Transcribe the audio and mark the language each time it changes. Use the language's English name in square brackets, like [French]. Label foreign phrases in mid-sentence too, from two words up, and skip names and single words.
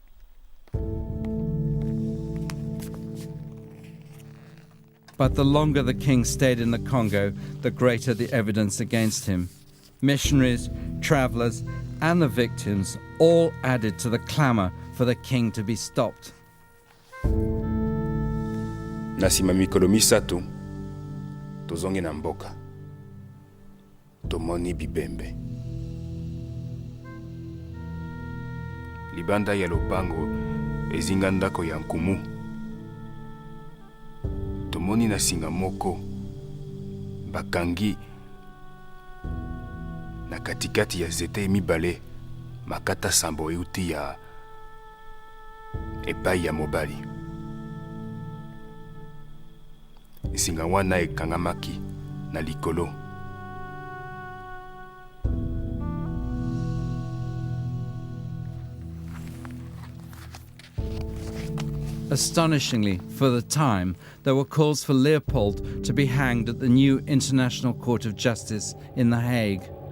[English] But the longer the king stayed in the Congo, the greater the evidence against him. Missionaries, travelers, and the victims all added to the clamor for the king to be stopped. [Lingala] Na nsima mikolo misato tozongi na mboka tomoni bibembe libanda ya lopango ezinga ndako ya nkumu tomoni na singa moko bakangi na katikati ya zete mibale makata sambo euti ya epai ya mobali. Singa wana ekangamaki na likolo. [English] Astonishingly, for the time, there were calls for Leopold to be hanged at the new International Court of Justice in The Hague.